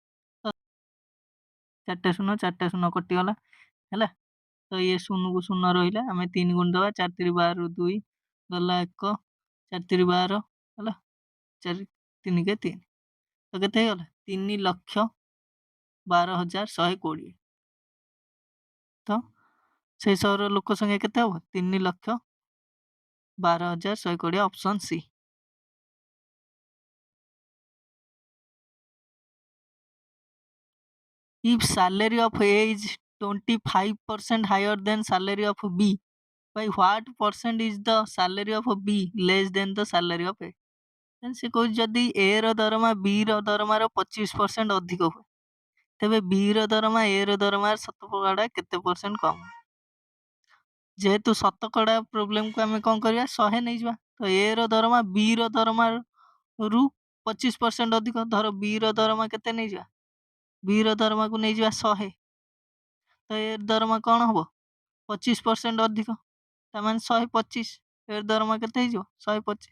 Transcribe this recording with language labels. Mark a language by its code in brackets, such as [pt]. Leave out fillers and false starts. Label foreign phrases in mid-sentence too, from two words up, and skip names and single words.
[or] 4ଟା ଶୂନ କଟିଗଲା ହେଲା, ତ ଇଏ ଶୂନକୁ ଶୂନ ରହିଲା, ଆମେ 3 ଗୁଣ ଦେବା, 4 3 12 2 ଗଲା 1, 4 3 12 ହେଲା, 4 3 କେ 3, ତ କେତେ ହେଇଗଲା 3,12,120। ତ ସେଇ ସହରର ଲୋକ ସଂଖ୍ୟା କେତେ ହବ 3,12,120, [en] option C. If salary of A is 25% higher than salary of B, by what percent is the salary of B less than the salary of A? [or] ସେ କହୁଛି ଯଦି A ର ଦରମା B ର ଦରମାର 25% ଅଧିକ ହୁଏ, ତେବେ B ର ଦରମା A ର ଦରମାର ଶତକଡ଼ା କେତେ ପରସେଣ୍ଟ କମ୍? ଯେହେତୁ ଶତକଡ଼ା ପ୍ରୋବ୍ଲେମକୁ ଆମେ କଣ କରିବା 100 ନେଇଯିବା, ତ A ର ଦରମା B ର ଦରମାରୁ 25% ଅଧିକ, ଧର B ର ଦରମା କେତେ ନେଇଯିବା, B ର ଦରମାକୁ ନେଇଯିବା 100, ତ ଏ ଦରମା କଣ ହବ 25% ଅଧିକ, ତାମାନେ 125, ଏ ଦରମା କେତେ ହେଇଯିବ 125।